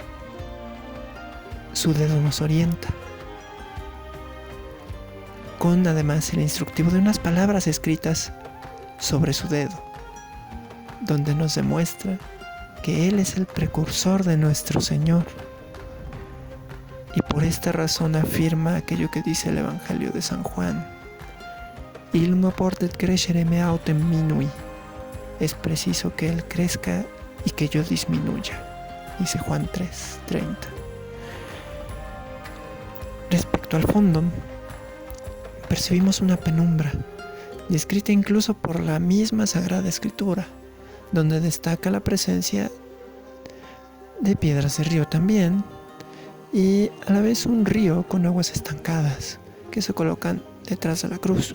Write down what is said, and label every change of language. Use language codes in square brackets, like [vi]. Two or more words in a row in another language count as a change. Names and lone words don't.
[es] su dedo nos orienta, con además el instructivo de unas palabras escritas sobre su dedo, donde nos demuestra que Él es el precursor de nuestro Señor, y por esta razón afirma aquello que dice el Evangelio de San Juan: [la] Il no portet crescere me autem minui. [es] Es preciso que Él crezca y que yo disminuya, dice Juan 3:30. Respecto al fondo, percibimos una penumbra, descrita incluso por la misma Sagrada Escritura, donde destaca la presencia de piedras de río también, y a la vez un río con aguas estancadas que se colocan detrás de la cruz.